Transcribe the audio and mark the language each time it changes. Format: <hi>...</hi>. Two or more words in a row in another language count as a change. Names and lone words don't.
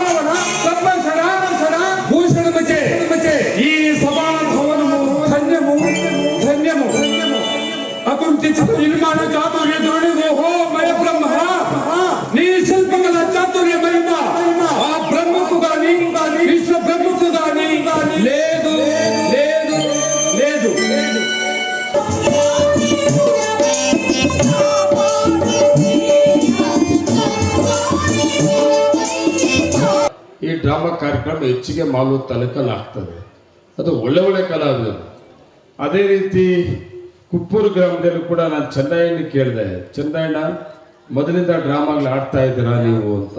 <te>భూషణమచే ఈ సభా భవనము ధన్యము ధన్యము అకుంఠిత నిర్మాణ చాతుర్య ధోరణి ఓహో మయ బ్రహ్మ నీ శిల్పకల చాతుర్య మహిమ ఆ బ్రహ్మకు గాని విశ్వ బ్రహ్మకు గాని లేదు లేదు లేదు.</te> <kn>ಈ ಡ್ರಾಮಾ ಕಾರ್ಯಕ್ರಮ ಹೆಚ್ಚಿಗೆ ಮಾಲೂರು ತಾಲೂಕಲ್ಲಿ ಆಗ್ತದೆ. ಅದು ಒಳ್ಳೆ ಕಲಾವಿದರು. ಅದೇ ರೀತಿ ಕುಪ್ಪೂರು ಗ್ರಾಮದಲ್ಲೂ ಕೂಡ ನಾನು ಚೆನ್ನಯ್ಯನ ಕೇಳಿದೆ, ಚೆನ್ನಯ್ಯನ ಮೊದಲಿಂದ ಡ್ರಾಮಾಗಳು ಆಡ್ತಾ ಇದ್ದೀರಾ ನೀವು ಅಂತ.</kn>